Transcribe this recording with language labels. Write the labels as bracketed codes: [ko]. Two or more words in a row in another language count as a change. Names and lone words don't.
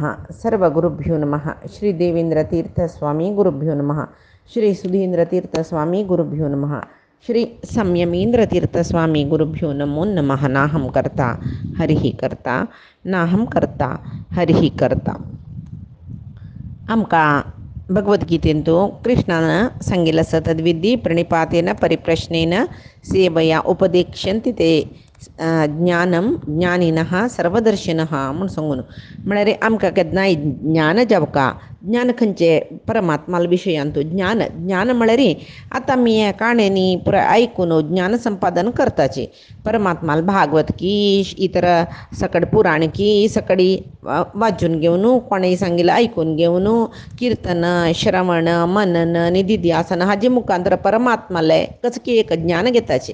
[sa] सर्वगुरुभ्यो नमः। श्री देवेंद्रतीर्थस्वामी गुरुभ्यो नमः। श्री सुधींद्रतीर्थस्वामी गुरुभ्यो नमः। श्री संयमींद्रतीर्थस्वामी गुरुभ्यो नमो नमः। नाहं कर्ता हरिः कर्ता नाहं कर्ता हरिः कर्ता. [kok] आमकां भगवद्गीतेंतू कृष्णानं सांगिल्लें आसा [sa] तद्विधी प्रणिपातेन परिप्रश्नेन सेवया उपदेक्ष्यन्ति ते ज्ञानम ज्ञानिनः सर्वदर्शिनः [kok] म्हूण सांगून म्हळ्यार आमकां केन्नाय ज्ञान जावका. ज्ञान खंयचे परमात्मा विशयांतू ज्ञान ज्ञान म्हळ्यार आतां आमी हे काणयेनी पुराय आयकून ज्ञान संपादन करताचे. परमात्मा भागवत की इतर सकड पुराण की सकडी वाचून घेवन कोणेय सांगिल्लें आयकून घेवन कीर्तन श्रवण मनन निधिध्यासन हाजे मुखांतर परमात्माले कसं की एक ज्ञान घेताचे.